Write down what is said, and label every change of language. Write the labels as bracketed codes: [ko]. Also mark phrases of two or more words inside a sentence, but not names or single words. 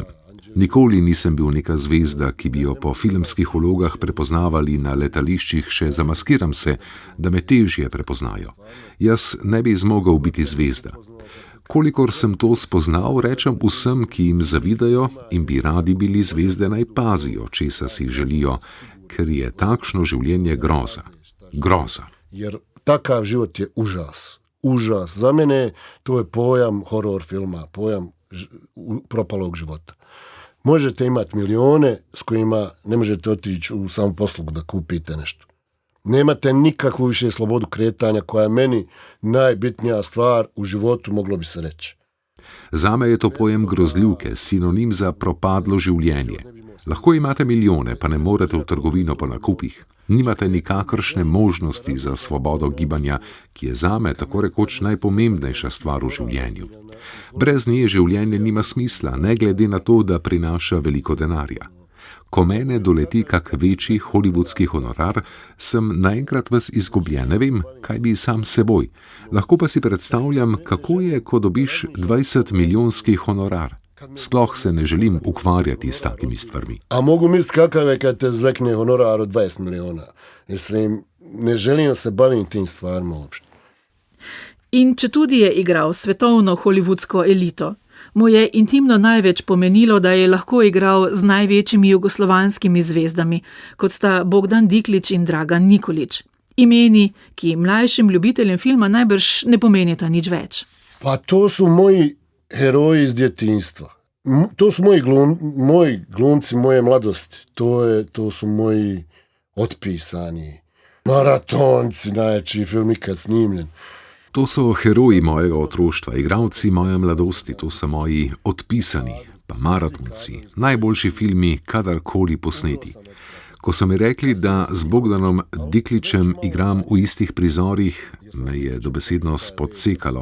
[sl] Nikoli nisem bil neka zvezda, ki bi jo po filmskih vlogah prepoznavali na letališčih, še zamaskiram se, da me težje prepoznajo. Jaz ne bi zmogel biti zvezda. Kolikor sem to spoznal, rečem vsem, ki jim zavidajo in bi radi bili zvezde, naj pazijo, česa si želijo, ker je takšno življenje groza. Groza. [bs] Jer takav život je užas. Užas. Za mene to je pojam horor filma, pojam propalog života. Možete imati milijone s kojima ne možete otići u samoposlugu da kupite nešto. Nemate nikakvu više slobodu kretanja koja je meni najbitnija stvar u životu, moglo bi se reći. [sl] Zame je to pojem grozljivke, sinonim za propadlo življenje. Lahko imate milijone, pa ne morete v trgovino po nakupih. Nimate nikakršne možnosti za svobodo gibanja, ki je zame tako rekoč najpomembnejša stvar v življenju. Brez nje življenje nima smisla, ne glede na to, da prinaša veliko denarja. Ko mene doleti kak večji hollywoodski honorar, sem naenkrat ves izgubljen, ne vem, kaj bi sam s seboj. Lahko pa si predstavljam, kako je, ko dobiš 20-milijonski honorar. Sploh se ne želim ukvarjati s takimi stvarmi. [bs] A mogu misliti kakav je kad te zvekne honorar od 20 milijona. Mislim, ne želim se bavim tim stvarima uopšte. [sl] In četudi je igral svetovno hollywoodsko elito, mu je intimno največ pomenilo, da je lahko igral z največjimi jugoslovanskimi zvezdami, kot sta Bogdan Diklić in Dragan Nikolić. Imeni, ki mlajšim ljubiteljem filma najbrž ne pomenita nič več. [bs] Pa to su moji heroji iz djetinjstva. To su moji glumci moje mladosti. To su moji otpisani maratonci, najjači film ikad snimljen. [sl] To so heroji mojega otroštva, igralci moje mladosti, to so moji odpisani, pa maratonci, najboljši filmi kadarkoli posneti. Ko so mi rekli, da z Bogdanom Diklićem igram v istih prizorih, me je dobesedno spodsekalo.